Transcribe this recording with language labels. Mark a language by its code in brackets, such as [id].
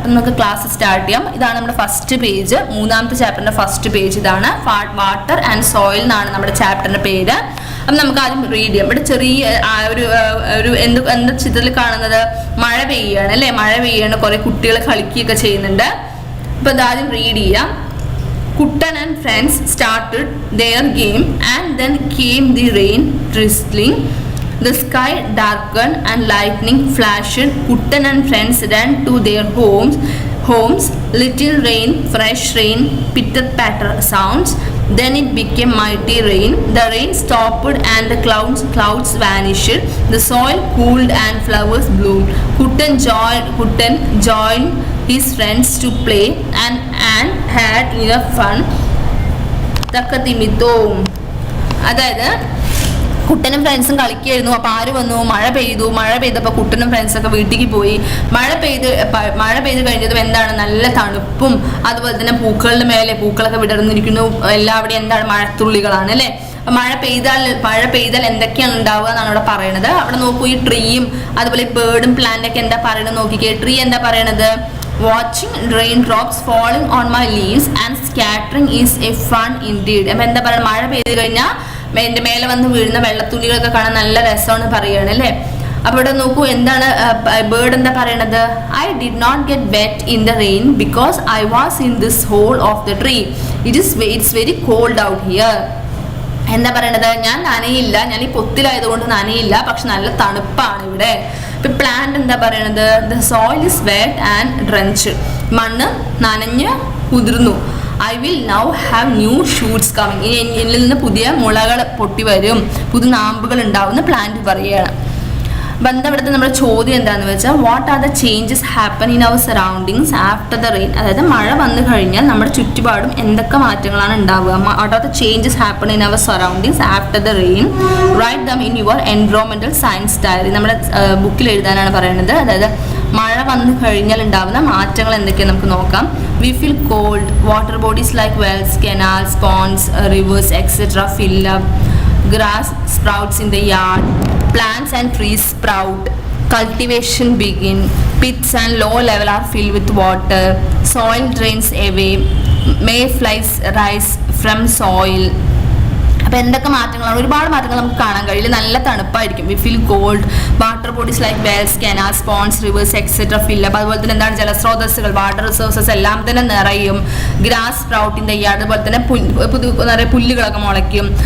[ml] അപ്പം നമുക്ക് class start ചെയ്യാം. ഇതാണ് നമ്മുടെ ഫസ്റ്റ് പേജ്, 3ാമത്തെ ചാപ്റ്ററിൻ്റെ ഫസ്റ്റ് പേജ് ഇതാണ്. വാട്ടർ ആൻഡ് സോയിൽ എന്നാണ് നമ്മുടെ ചാപ്റ്ററിൻ്റെ പേര്. അപ്പം നമുക്ക് ആദ്യം റീഡ് ചെയ്യാം. ഇവിടെ ചെറിയ ഒരു എന്താ ചിത്രത്തിൽ കാണുന്നത്, മഴ പെയ്യാണ് അല്ലേ, മഴ പെയ്യാണ്, കുറേ കുട്ടികൾ കളിക്കുകയൊക്കെ ചെയ്യുന്നുണ്ട്. അപ്പോൾ ഇതാദ്യം റീഡ് ചെയ്യാം. [en] Kuttan and friends started their game, and then came the rain drizzling. The sky darkened and lightning flashed. Kuttan and friends ran to their homes. Little rain, fresh rain, pitter-patter sounds. Then it became mighty rain. The rain stopped and the clouds vanished. The soil cooled and flowers bloomed. Kuttan joined his friends to play and had enough fun. [ml] തക്കത്തിമിത്തോം. അതായത് കുട്ടനും ഫ്രണ്ട്സും കളിക്കായിരുന്നു. അപ്പോൾ ആര് വന്നു, മഴ പെയ്തപ്പോൾ കുട്ടനും ഫ്രണ്ട്സൊക്കെ വീട്ടിലേക്ക് പോയി. മഴ പെയ്ത് കഴിഞ്ഞതും എന്താണ്, നല്ല തണുപ്പും അതുപോലെ തന്നെ പൂക്കളുടെ മേലെ പൂക്കളൊക്കെ വിടർന്നിരിക്കുന്നു. എല്ലാവിടെയും എന്താണ്, മഴത്തുള്ളികളാണ് അല്ലേ. മഴ പെയ്താൽ എന്തൊക്കെയാണ് ഉണ്ടാവുക എന്നാണ് ഇവിടെ പറയുന്നത്. അവിടെ നോക്കൂ, ഈ ട്രീയും അതുപോലെ ഈ ബേർഡും പ്ലാന്റൊക്കെ എന്താ പറയുന്നത് നോക്കിക്കേ. ട്രീ എന്താ പറയണത്, [en] Watching raindrops falling on my leaves and scattering is a fun indeed. [ml] അപ്പം എന്താ പറയുക, മഴ പെയ്ത് കഴിഞ്ഞാൽ എൻ്റെ മേലെ വന്ന് വീഴുന്ന വെള്ളത്തുള്ളികളൊക്കെ കാണാൻ നല്ല രസമാണ് പറയുകയാണ് അല്ലേ. അപ്പോൾ ഇവിടെ നോക്കൂ, എന്താണ് ബേർഡ് എന്താ പറയണത്, [en] I did not get wet in the rain because I was in this hole of the tree. It's very cold out here. [ml] എന്താ പറയണത്, ഞാൻ നനയില്ല, ഞാൻ ഈ പൊത്തിലായതുകൊണ്ട് നനയില്ല, പക്ഷെ നല്ല തണുപ്പാണ് ഇവിടെ. ഇപ്പം പ്ലാന്റ് എന്താ പറയണത്, [en] The soil is wet and drenched. [ml] മണ്ണ് നനഞ്ഞ് കുതിർന്നു. [en] I will now have new shoots coming. [ml] ഇനി എന്നിൽ നിന്ന് പുതിയ മുളകൾ പൊട്ടി വരും, പുതിയ നാമ്പുകൾ ഉണ്ടാവുമെന്ന് പ്ലാന്റ് പറയുകയാണ്. ബന്ധപ്പെടുത്ത നമ്മുടെ ചോദ്യം എന്താണെന്ന് വെച്ചാൽ, [en] What are the changes happen in our surroundings after the rain. [ml] അതായത് മഴ വന്നു കഴിഞ്ഞാൽ നമ്മുടെ ചുറ്റുപാടും എന്തൊക്കെ മാറ്റങ്ങളാണ് ഉണ്ടാവുക. [en] What are the changes happen in our surroundings after the rain. Write them in your എൻവയോൺമെന്റൽ science diary. [ml] നമ്മുടെ ബുക്കിൽ എഴുതാനാണ് പറയുന്നത്. അതായത് മഴ വന്നു കഴിഞ്ഞാൽ ഉണ്ടാവുന്ന മാറ്റങ്ങൾ എന്തൊക്കെയാണ് നമുക്ക് നോക്കാം. [en] We feel cold. Water bodies like wells, canals, ponds, rivers, etc. fill up. Grass sprouts in the yard. Plants and trees sprout. Cultivation begin. Pits and low level are filled with water. Soil drains away. Mayflies rise from soil. [ml] അപ്പോൾ എന്തൊക്കെ മാറ്റങ്ങളാണ്, ഒരുപാട് മാറ്റങ്ങൾ നമുക്ക് കാണാൻ കഴിയില്ല. നല്ല തണുപ്പായിരിക്കും. [en] We feel cold. Water bodies like wells, canals, ponds, rivers etcetera fill up. [ml] അതുപോലെ തന്നെ എന്താണ്, ജലസ്രോതസ്സുകൾ, വാട്ടർ റിസോഴ്സസ് എല്ലാം തന്നെ നിറയും. [en] Grass sprout in the yard. [ml] അതുപോലെ തന്നെ നിറയെ പുല്ലുകളൊക്കെ മുളയ്ക്കും.